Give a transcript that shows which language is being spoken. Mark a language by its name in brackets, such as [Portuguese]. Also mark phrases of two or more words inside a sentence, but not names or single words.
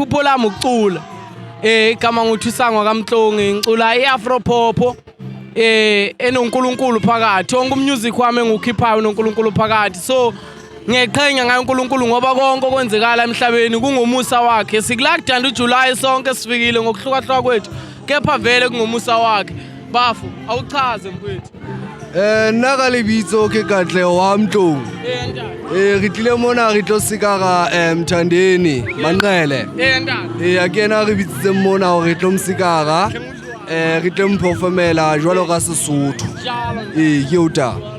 [Zulu] iphupho lami ukucula igama nguThusangi kaMhlongo ngicula iAfro pop enoNkulunkulu phakathi wonke umusic wami engikhiphayo uNkulunkulu phakathi so ngiyaqhenya ngayo uNkulunkulu ngoba konke okwenzekala emhlabeni kungomusa wakhe sikula kuDandi July sonke sifikile ngokuhlukahluka kwethu kepha vele kungomusa wakhe bafu awuchaze mfowethu [Southern Sotho] nna lebitso ke Katleho wa Mhlongo re tlile mona re tlo seka ga Mthandeni Manqele a ke ena re bitsitse mona hore re tlo msekara re tlo mphofomela jwalo ka Sesotho ke uta